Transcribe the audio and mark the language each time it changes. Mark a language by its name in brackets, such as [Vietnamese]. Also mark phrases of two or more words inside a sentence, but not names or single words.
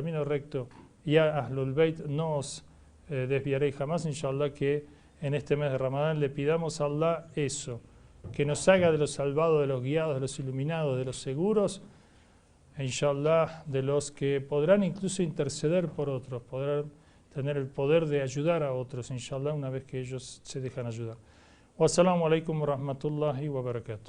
[Spanish] camino recto y a Ahlul Bayt, no os desviaréis jamás, inshallah, que en este mes de Ramadán le pidamos a Allah eso, que nos haga de los salvados, de los guiados, de los iluminados, de los seguros, e inshallah de los que podrán incluso interceder por otros, podrán tener el poder de ayudar a otros, inshallah, una vez que ellos se dejan ayudar. [Arabic] والسلام عليكم و رحمة الله و بركاته.